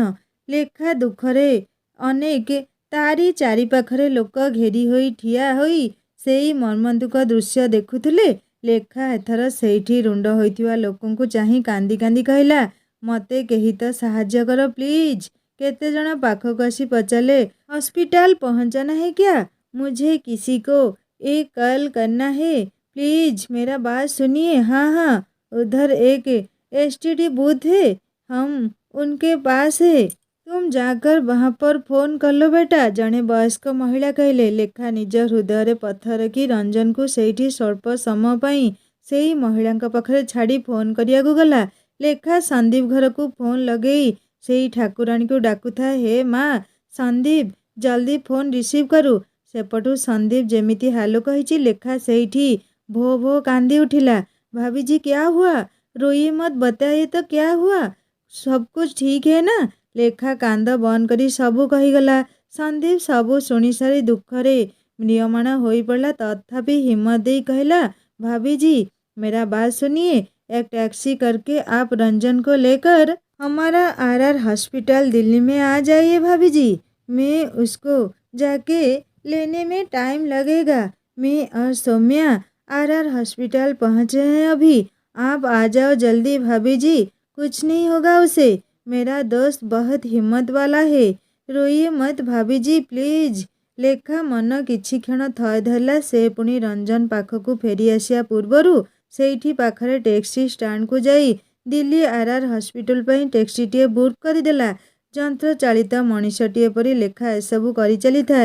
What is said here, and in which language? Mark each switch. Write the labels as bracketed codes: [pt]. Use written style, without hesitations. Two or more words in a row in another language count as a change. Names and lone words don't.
[or] ଲେଖା ଦୁଃଖରେ ଅନେକ ତାରି ଚାରିପାଖରେ ଲୋକ ଘେରି ହୋଇ ଠିଆ ହୋଇ ସେଇ ମର୍ମନ୍ତୁକ ଦୃଶ୍ୟ ଦେଖୁଥିଲେ। ଲେଖା ଏଥର ସେଇଠି ରୁଣ୍ଡ ହୋଇଥିବା ଲୋକଙ୍କୁ ଚାହିଁ କାନ୍ଦି କାନ୍ଦି କହିଲା, ମତେ କେହି ତ ସାହାଯ୍ୟ କର ପ୍ଲିଜ୍। କେତେଜଣ ପାଖକୁ ଆସି ପଚାରିଲେ, ହସ୍ପିଟାଲ [hi] पहुँचना है क्या? मुझे किसी को एक कॉल करना है प्लीज, मेरा बात सुनिए। हाँ हाँ, उधर एक एसटीडी बूथ है, हम उनके पास है, तुम जाकर वहाँ पर फोन कर लो बेटा। [or] ଜଣେ ବୟସ୍କ ମହିଳା କହିଲେ। ଲେଖା ନିଜ ହୃଦୟରେ ପଥର ରଖି ରଞ୍ଜନକୁ ସେଇଠି ସ୍ୱଳ୍ପ ସମୟ ପାଇଁ ସେଇ ମହିଳାଙ୍କ ପାଖରେ ଛାଡ଼ି ଫୋନ୍ କରିବାକୁ ଗଲା। ଲେଖା ସନ୍ଦୀପ ଘରକୁ ଫୋନ୍ ଲଗେଇ ସେଇ ଠାକୁରାଣୀକୁ ଡାକୁଥାଏ, ହେ ମା ସନ୍ଦୀପ, ଜଲ୍ଦି [en] phone receive [or] କରୁ। ସେପଟୁ ସନ୍ଦୀପ ଯେମିତି ହାଲୁ କହିଛି। ଲେଖା ସେଇଠି ଭୋ ଭୋ କାନ୍ଦି ଉଠିଲା। [hi] भाभी जी क्या हुआ? रोइए मत, बताइए तो क्या हुआ? सब कुछ ठीक है ना? [or] ଲେଖା କାନ୍ଦ ବନ୍ଦ କରି ସବୁ କହିଗଲା। ସନ୍ଦୀପ ସବୁ ଶୁଣି ସାରି ଦୁଃଖରେ ମ୍ରିୟମାଣ ହୋଇପଡ଼ିଲା। ତଥାପି ହିମ୍ମତ ଦେଇ କହିଲା, [hi] भाभी जी मेरा बात सुनिए, एक टैक्सी करके आप रंजन को लेकर हमारा आरआर हॉस्पिटल दिल्ली में आ जाइए भाभी जी। मैं उसको जाके लेने में टाइम लगेगा। मैं और सौम्या आरआर हॉस्पिटल पहुँचे हैं अभी। आप आ जाओ जल्दी भाभी जी, कुछ नहीं होगा उसे। मेरा दोस्त बहुत हिम्मत वाला है, रोइए मत भाभी जी प्लीज। [or] ଲେଖା ମନ କିଛି କ୍ଷଣ ଥୟ ଧରିଲା। ସେ ପୁଣି ରଞ୍ଜନ ପାଖକୁ ଫେରି ଆସିବା ପୂର୍ବରୁ ସେଇଠି ପାଖରେ ଟ୍ୟାକ୍ସି ଷ୍ଟାଣ୍ଡକୁ ଯାଇ ଦିଲ୍ଲୀ ଆରଆର ହସ୍ପିଟାଲ ପାଇଁ ଟ୍ୟାକ୍ସିଟିଏ ବୁକ୍ କରିଦେଲା। ଯନ୍ତ୍ରଚାଳିତ ମଣିଷଟିଏ ପରି ଲେଖା ଏସବୁ କରିଚାଲିଥାଏ।